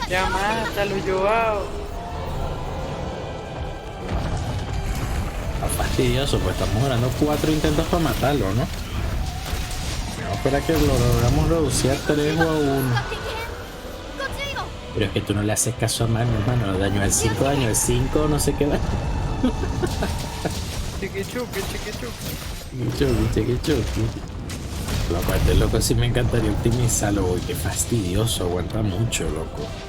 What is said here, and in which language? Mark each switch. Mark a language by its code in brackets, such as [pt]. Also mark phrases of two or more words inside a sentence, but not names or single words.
[es] Ya mátalo, Joao. Está fastidioso, pues estamos durando 4 intentos para matarlo, ¿no? No, espera que lo logramos reducir a 3 o a 1. [ja] が激変。ご注意を。 [es] Pero es que tú no le haces caso a mano, hermano. Daño al 5, no sé qué va. Chiquichuki, chiquichuki. Chucky. Lo cual este loco sí me encantaría optimizarlo, uy, qué fastidioso, aguanta mucho, loco.